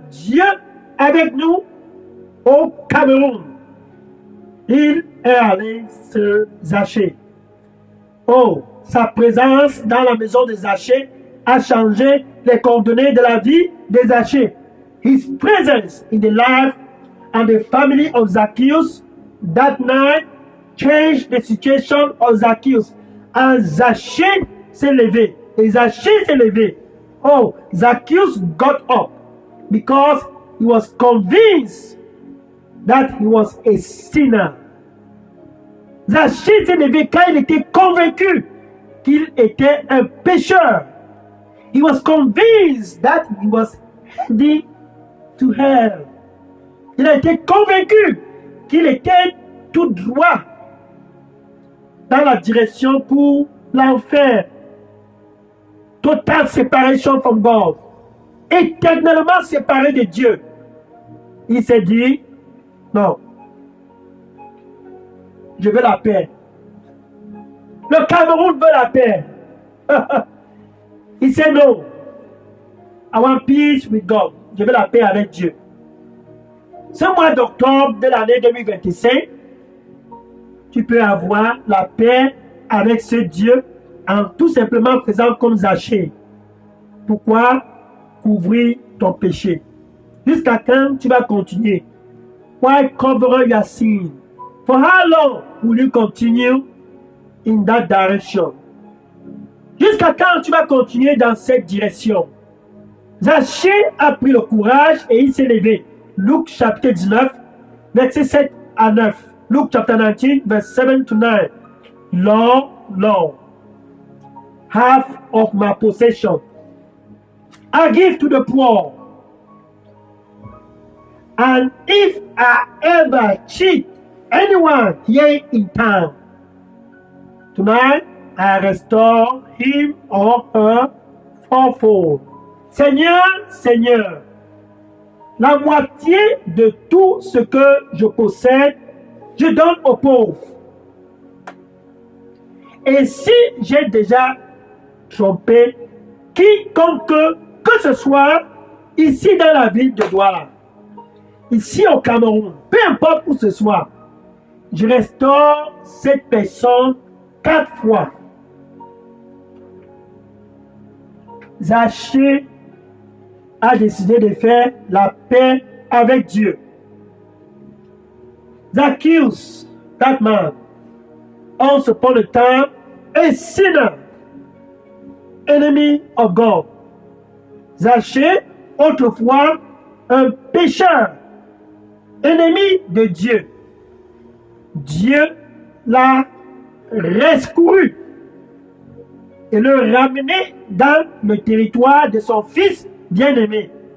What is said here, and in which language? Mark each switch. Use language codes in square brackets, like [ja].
[fr] Dieu avec nous au Cameroun. Il est allé se Zachée. Oh, sa présence dans la maison de Zachée a changé les coordonnées de la vie de Zachée. [en] His presence in the life and the family of Zacchaeus that night changed the situation of Zacchaeus. [fr] And Zachée s'est levé. Et Zachée s'est levé. [en] Oh, Zacchaeus got up because he was convinced that he was a sinner. [fr] Zachée s'est levé quand il était convaincu qu'il était un pécheur. [en] He was convinced that he was heading to hell. [fr] Il a été convaincu qu'il était tout droit dans la direction pour l'enfer. [en] Total separation from God. [fr] Éternellement séparé de Dieu. Il s'est dit, non, je veux la paix. Le Cameroun veut la paix. Il s'est non. [en] I want peace with God. [fr] Je veux la paix avec Dieu. Ce mois d'octobre de l'année 2025, tu peux avoir la paix avec ce Dieu en tout simplement faisant comme Zachée. Pourquoi? Couvrir ton péché. Jusqu'à quand tu vas continuer? [en] Why cover your sin? For how long will you continue in that direction? [fr] Jusqu'à quand tu vas continuer dans cette direction? Zachée a pris le courage et il s'est levé. Luc chapitre 19, versets 7 à 9. [en] Luke chapter 19, verse 7 to 9. Lord, Lord, half of my possession I give to the poor. And if I ever cheat anyone here in town, tonight I restore him or her fourfold. [fr] Seigneur, Seigneur, la moitié de tout ce que je possède, je donne aux pauvres. Et si j'ai déjà trompé quiconque que ce soit ici dans la ville de Douala, ici au Cameroun, peu importe où ce soit, je restaure cette personne 4 fois. Zaché a décidé de faire la paix avec Dieu. [en] Zacchaeus, that man, once upon a time, a sinner, enemy of God. [fr] Zaché, autrefois, un pécheur, ennemi de Dieu. Dieu l'a rescouru et le ramené dans le territoire de son fils bien-aimé.